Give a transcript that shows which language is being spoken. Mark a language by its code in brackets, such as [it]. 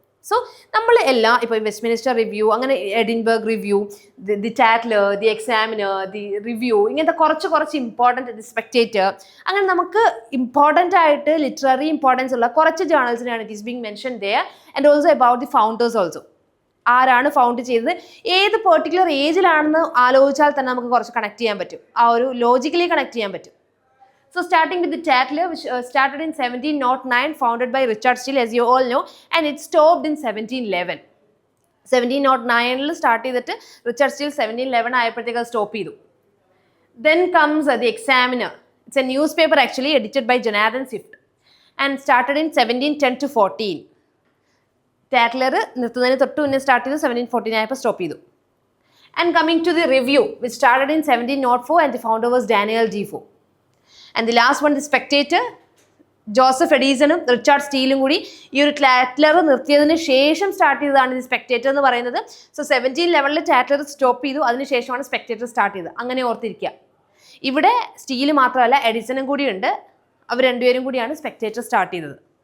[ml] So നമ്മൾ എല്ലാം ഇപ്പോൾ വെസ്റ്റ്മിനിസ്റ്റർ റിവ്യൂ, അങ്ങനെ Edinburgh review, the ടാറ്റ്ലർ, the examiner, the review, ഇങ്ങനത്തെ കുറച്ച് ഇമ്പോർട്ടൻറ്റ്, ദി സ്പെക്ടേറ്റർ, അങ്ങനെ നമുക്ക് ഇമ്പോർട്ടൻ്റ് ആയിട്ട് ലിറ്റററി ഇമ്പോർട്ടൻസ് ഉള്ള കുറച്ച് ജേണൽസിനാണ് [en] It is being mention there. And also about the founders also. [ml] ആരാണ് ഫൗണ്ട് ചെയ്തത്, ഏത് പെർട്ടിക്കുലർ ഏജിലാണെന്ന് ആലോചിച്ചാൽ തന്നെ നമുക്ക് കുറച്ച് കണക്ട് ചെയ്യാൻ പറ്റും, ആ ഒരു ലോജിക്കലി കണക്ട് ചെയ്യാൻ പറ്റും. [en] So starting with the Tatler, which started in 1709, founded by Richard Steele, as you all know, and it stopped in 1711. [ml] 1709 start ചെയ്തിട്ട് റിച്ചാർഡ് സ്റ്റീൽ 1711 ആയപ്പോഴത്തേക്ക് സ്റ്റോപ്പ് ചെയ്തു. [en] Then comes the Examiner. It's a newspaper actually edited by Jonathan Swift and started in 1710 to 14. [ml] ടാറ്റ്ലർ നിർത്തുന്നതിന് തൊട്ട് മുന്നേ start ചെയ്തു, 1714 ആയപ്പോൾ stop ചെയ്തു. [en] And coming to the Review, which started in 1704 and the founder was Daniel Defoe. And the last one, the Spectator, [ml] Joseph എഡീസണും Richard സ്റ്റീലും കൂടി ഈ ഒരു ടാറ്റ്ലർ നിർത്തിയതിന് ശേഷം start ചെയ്തതാണ് ഈ സ്പെക്ടേറ്റർ എന്ന് പറയുന്നത്. സോ 1711 ടാറ്റ്ലർ സ്റ്റോപ്പ് ചെയ്തു, അതിനുശേഷമാണ് സ്പെക്ടേറ്റർ സ്റ്റാർട്ട് ചെയ്തത്. അങ്ങനെ ഓർത്തിരിക്കുക. ഇവിടെ സ്റ്റീൽ മാത്രമല്ല എഡിസണും കൂടിയുണ്ട്, അവർ രണ്ടുപേരും കൂടിയാണ് സ്പെക്ടേറ്റർ സ്റ്റാർട്ട് ചെയ്തത്.